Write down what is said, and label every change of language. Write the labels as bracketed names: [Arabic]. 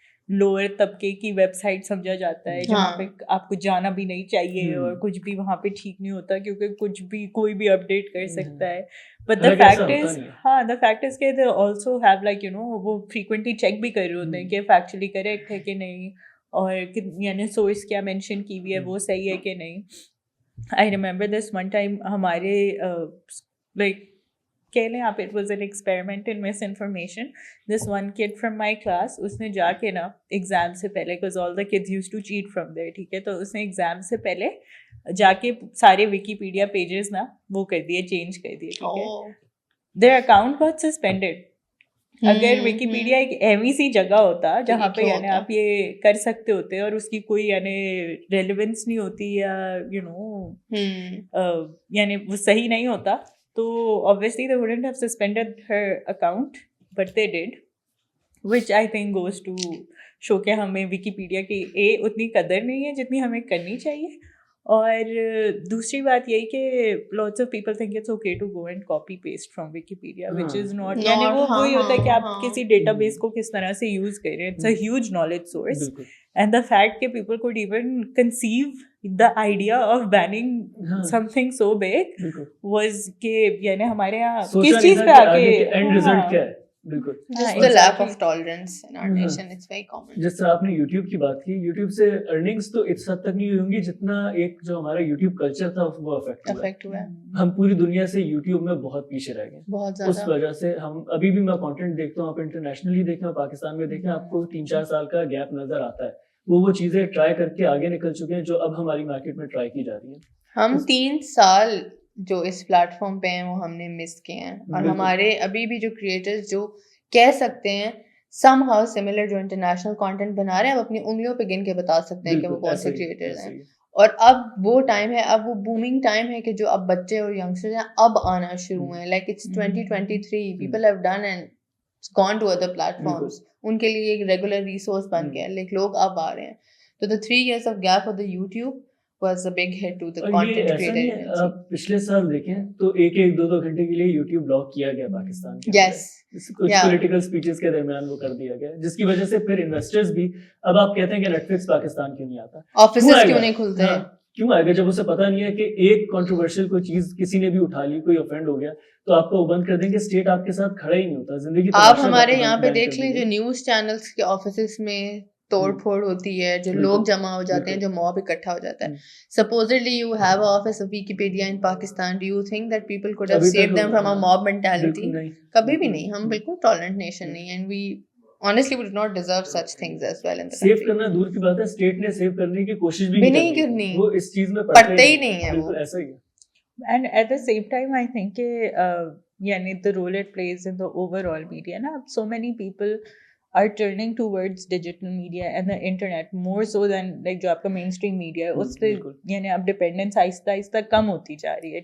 [Urdu] Lower طبقے کی web site سمجھا جاتا ہے جہاں پہ آپ کو جانا بھی نہیں چاہیے اور کچھ بھی وہاں پہ ٹھیک نہیں ہوتا کیونکہ کچھ بھی کوئی بھی اپڈیٹ کر سکتا ہے. [English] but the fact is [Urdu] کہ [English] they also have like you know [Urdu] وہ frequently چیک بھی کر رہے ہوتے ہیں کہ فیکچولی کریکٹ ہے کہ نہیں اور یعنی سورس کیا مینشن کی ہوئی ہے وہ صحیح ہے کہ نہیں. [English] I remember this one time [Urdu] ہمارے [English] like [Urdu] کہہ لیں آپ, [English] it was an experiment in misinformation. [Urdu] This one kid from my class, اس نے جا کے نا ایگزام سے پہلے, [English] because all the kids used to cheat from there, [Urdu] ٹھیک ہے, تو اس نے ایگزام سے پہلے جا کے سارے ویکیپیڈیا پیجز نا وہ کر دیے, چینج کر دیے, ٹھیک ہے. [English] their account got suspended. [Urdu] اگر ویکیپیڈیا ایک ایسی سی جگہ ہوتا جہاں پہ یعنی آپ یہ کر سکتے ہوتے اور اس کی کوئی یعنی ریلیونس نہیں ہوتی یا یو نو یعنی وہ صحیح نہیں ہوتا, تو [English] obviously they wouldn't have suspended her account, but they did, which I think goes to show [Urdu] کہ ہمیں ویکیپیڈیا کی اتنی قدر نہیں ہے جتنی ہمیں کرنی چاہیے. اور دوسری بات یہی کہ [English] lots of people think it's okay to go and copy paste from Wikipedia, which is not, [Urdu] یعنی وہ وہی ہوتا ہے کہ آپ کسی ڈیٹا بیس کو کس طرح سے یوز کر رہے ہیں. [English] It's a huge knowledge source, and the fact کہ people could even conceive the idea of banning something so big was [Urdu] کہ یعنی ہمارے یہاں کس چیز پہ آ کے بالکل [English] just the lack of tolerance in our nation, it's very common. [Urdu] جس طرح آپ نے یوٹیوب کی بات کی, یوٹیوب سے ارننگس تو اس حد تک نہیں ہوں گی جتنا ایک جو ہمارا یوٹیوب کلچر تھا وہ افیکٹ ہوا ہے. ہم پوری دنیا سے یوٹیوب میں بہت پیچھے رہ گئے بہت اس وجہ سے. ہم ابھی بھی میں کانٹینٹ دیکھتا ہوں, آپ انٹرنیشنلی دیکھیں, پاکستان میں دیکھیں, آپ کو 3-4 سال کا گیپ نظر آتا ہے. وہ چیزیں ٹرائی کر کے آگے نکل چکے ہیں جو اب ہماری مارکیٹ میں ٹرائی کی جا رہی ہیں. ہم 3 سال جو اس پلیٹ فارم پہ ہیں وہ ہم نے مس کیے ہیں, اور ہمارے ابھی بھی جو کریٹرز جو کہہ سکتے ہیں سم ہاؤ سملر جو انٹرنیشنل کانٹینٹ بنا رہے ہیں, اب اپنی انگلیوں پہ گن کے بتا سکتے ہیں کہ وہ کون سے کریٹرز ہیں. اور اب وہ ٹائم ہے, اب وہ بومنگ ٹائم ہے کہ جو اب بچے اور ینگسٹرز ہیں اب آنا شروع ہیں. [English] like it's 2023, people have done and gone to other platforms, [Urdu] ان کے لیے ایک ریگولر ریسورس بن گیا, لائک لوگ اب آ رہے ہیں. [English] تو the 3 years of gap of the YouTube was a big hit to the content creator. [Urdu] آپ پچھلے سال دیکھیں تو 1-2 گھنٹے کے لیے یوٹیوب بلاک کیا گیا پاکستان کے. [English] Yes. [Urdu] کچھ پولیٹیکل اسپیچز کے درمیان وہ کر دیا گیا, جس کی وجہ سے پھر انویسٹرز بھی اب آپ کہتے ہیں کہ نیٹ فلکس پاکستان کیوں نہیں آتا, آفیسز کیوں نہیں کھلتے ہیں, کیوں آئے گا جب اسے پتا نہیں ہے کہ ایک کنٹروورشل کوئی چیز کسی نے بھی اٹھا لی, کوئی اوفینڈ ہو گیا تو آپ کو بند کر دیں گے. اسٹیٹ آپ کے ساتھ کھڑا ہی نہیں ہوتا زندگی. آپ ہمارے یہاں پہ دیکھ لیں جو نیوز چینلز کے آفیسز میں توڑ پھوڑ ہوتی ہے, جو لوگ جمع ہو جاتے ہیں, جو موب اکٹھا ہو جاتا ہے. [English] Supposedly you have an office of Wikipedia in Pakistan. Do you think that people could have saved them from a mob mentality? [Urdu] کبھی بھی نہیں. ہم بالکل [English] tolerant nation [Urdu] نہیں, [English] and we honestly would not deserve such things as well in the country. [Urdu] Save کرنا دور کی بات ہے, اسٹیٹ نے سیو کرنے کی کوشش بھی نہیں کرنی, وہ اس چیز میں پڑھتے ہی نہیں ہے, وہ ایسا ہی ہے. [English] And at the same time I think [Urdu] کہ یعنی [English] the role it plays in the overall media نا, so many people are turning towards digital media and the internet more so than like [Urdu] جو آپ کا مین اسٹریم میڈیا ہے اس پہ یعنی اب ڈپینڈنس آہستہ آہستہ کم ہوتی جا رہی ہے.